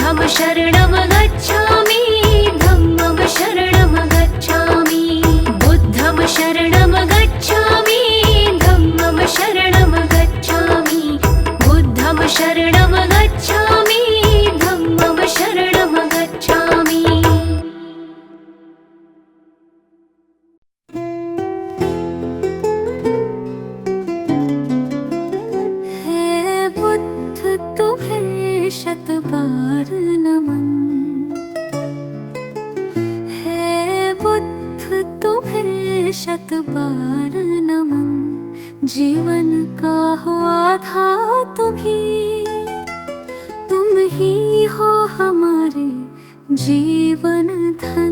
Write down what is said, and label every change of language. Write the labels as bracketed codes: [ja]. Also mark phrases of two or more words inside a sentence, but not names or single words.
[pi] शरणं गच्छामि धम्मं शरणं गच्छामि बुद्धं शरणं गच्छामि धम्मं शरणं गच्छामि बुद्धं शरणं गच्छामि धम्मं शरणं गच्छामि। [hi] हे बुद्ध तुम्हें शत बार नमन, हे बुद्ध तुम्हें शत बार नमन, जीवन का हो आधार तुम ही हो हमारे जीवन धन।